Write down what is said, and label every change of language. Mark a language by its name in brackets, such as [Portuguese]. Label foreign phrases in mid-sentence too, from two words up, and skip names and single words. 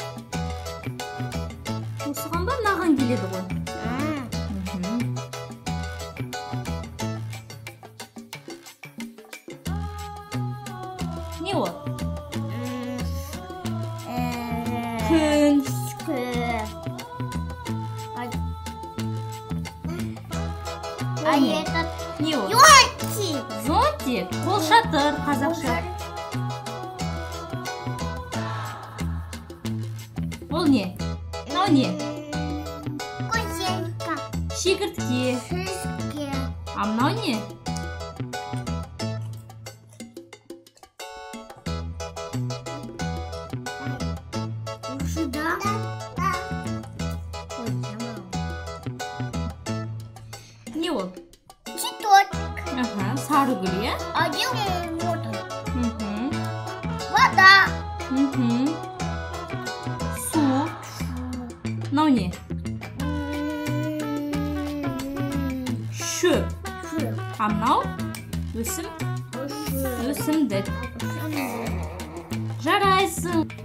[Kazakh] Осыған ба мынаған келеді ғой? Не ол? Күн. [Russian] А этот [Kazakh] Не ол? зонтик. Зонтик. Қол шатыр қазақша. Ол не? Мынау не? Козелька. Шегіртке. Шишки. А мынау не? Сюда. Не ол? Цветочек. Сары гүл, иә? [Russian] А где он? Вот он. Вода. [Kazakh] Су. Мынау не? Шөп. А мынау? Өсім? Өсімдік. Жарайсың.